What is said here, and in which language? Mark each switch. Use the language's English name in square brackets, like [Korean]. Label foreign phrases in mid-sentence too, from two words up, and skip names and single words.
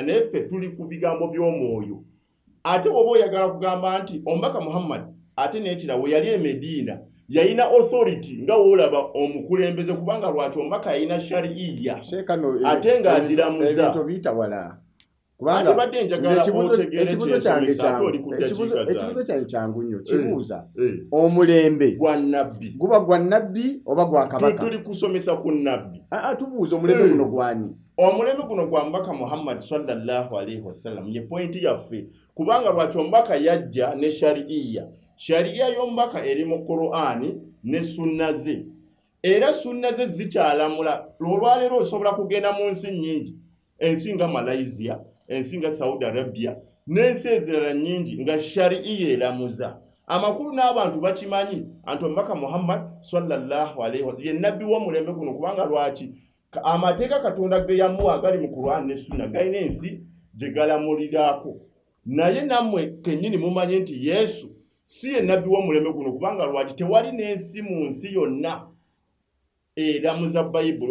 [Ganda] Naye ffe tuli ku bigambo by'omwoyo. Ate oba oyagala kugamba nti omubaka Muhammad ate n'ekira we yali Medina yalina authority nga woolaba omukulembeze, kubanga lwaki omubaka yalina shariya ate ng'agiramuza. Kubanga badde njagala otegeere kyensomesa ate oli ku ddakiika zange. Ekibuuzo kyange kyangu nnyo kibuuza omulembe gwa nabbi guba gwa nabbi oba gwa kabaka? Tuli kusomesa ku nabbi. Tubuuza omulembe guno gwani? Omulembe guno gwa mubaka Muhammad [Arabic] صلى الله عليه وسلم [Ganda] ye pointi yaffe, kubanga lwaki omubaka yajja ne shariya y'omubaka eri mu Qur'ani ne sunna ze, era sunna ze zikyalamula. Olwaleero osobola kugenda mu nsi nnyingi, ensi nga Malaysia, ensi nga Saudi Arabia n'ensi ezirala nnyingi nga shariya eramuza. Amakulu n'abantu bakimanyi anti omubaka Muhammad [Arabic] صلى الله عليه وسلم [Ganda] ye nabbi w'omulembe guno, kubanga lwaki amateeka Katonda ge yamuwa agali mu Qur'ani ne sunna galina ensi gye galamulirako. Naye nammwe kennyini mumanye nti Yesu si ye nabbi w'omulembe guno, kubanga lwaki tewali n'ensi mu nsi yonna eramuza Bayibuli.